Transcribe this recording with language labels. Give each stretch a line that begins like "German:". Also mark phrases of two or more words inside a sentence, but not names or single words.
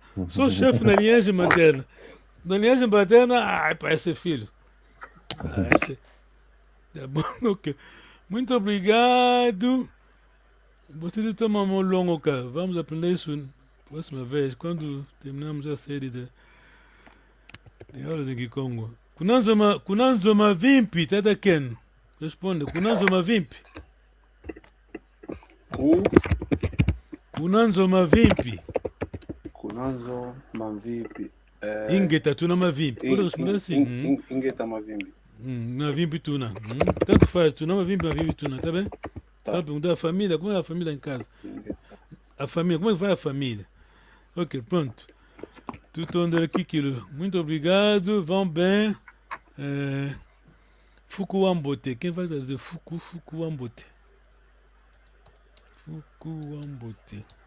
Portuguese: Sou chefe na linhagem materna. Na linhagem paterna, parece ser filho. Tá bom, ok. Muito obrigado. Você toma um longo, cara. Vamos aprender isso próxima vez, quando terminamos a série de aulas em Kikongo.
Kongo: Kunanzoma vimpi, Tata Ken. Responde, Kunanzoma vimpi. Kunanzoma vimpi. Kunanzoma vimpi. Ingeta tuna mavimpi.
Portuguese: Pode responder assim.
Kongo: Ingeta mavimpi. Mavimpi tuna.
Portuguese: Tanto faz,
Kongo: tuna mavimpi tuna,
Portuguese: tá bem? Tá. Perguntar a família, como é a família em casa? A família, como é que vai a família? Ok, pronto. Tudo andando aqui, Kilo. Muito obrigado, vão bem. Fukuambote. Quem vai dizer Fukuambote? Fukuambote.